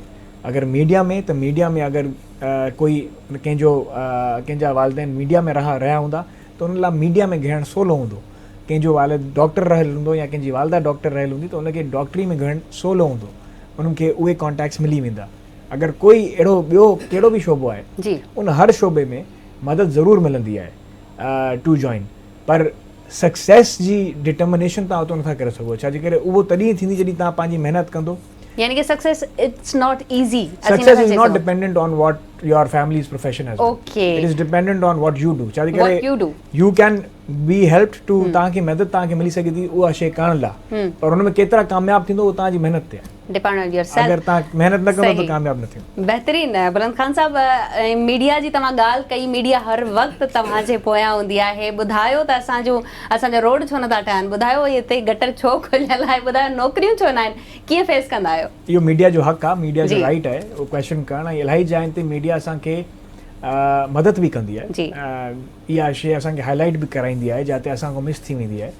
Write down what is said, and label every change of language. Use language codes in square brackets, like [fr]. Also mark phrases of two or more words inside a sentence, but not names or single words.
[sd] अगरि मीडिया में त मीडिया में अगरि कोई कंहिंजा वालिदैन मीडिया में रहिया हूंदा त उन लाइ मीडिया में घिरणु सवलो हूंदो। कंहिंजो वालिद डॉक्टर रहियल हूंदो या कंहिंजी वालदा डॉक्टर रहियल हूंदी त उनखे डॉक्टरी में घिरणु सवलो हूंदो, उन्हनि खे उहे कॉन्टेक्ट्स मिली वेंदा। अगरि कोई अहिड़ो ॿियो कहिड़ो बि शोबो आहे उन हर शोबे में मदद ज़रूरु मिलंदी आहे [en] to join. [sd] पर सक्सेस जी डिटर्मिनेशन तव्हां उतो नथा करे सघो, छाजे करे उहो तॾहिं थींदी जॾहिं तव्हां पंहिंजी महिनत कंदो। यानी कि [en] success it's not easy, success is not dependent on what your family's profession is. ओके, it is dependent on what you do. [sd] छाजे करे [en] you can be helped to, [sd] तव्हांखे मदद तव्हांखे मिली सघे थी उहा शइ करण लाइ, पर हुन में केतिरा कामयाबु थींदो उहो तव्हांजी महिनत ते आहे। [en] depend on yourself. [sd] अगरि तव्हां महिनत न कंदो त कामयाबु न थींदो। बहितरीनु बुलंद खान साहब, मीडिया जी तव्हां ॻाल्हि कई, मीडिया हर वक़्तु तव्हांजे पोयां हूंदी आहे। ॿुधायो त असांजा रोड छो नथा ठहनि, ॿुधायो हिते गटर छो खुलियल आहे, ॿुधायो नौकिरियूं छो न आहिनि, कीअं फेस कंदा आहियो? इहो मीडिया जो हक़ आहे, मीडिया जो राइट आहे उहो क्वेश्चन करणु। ऐं इलाही जाइनि ते मीडिया असांखे मदद बि कंदी आहे, इहा शइ असांखे हाईलाइट बि कराईंदी आहे जिते असांखां मिस थी वेंदी आहे।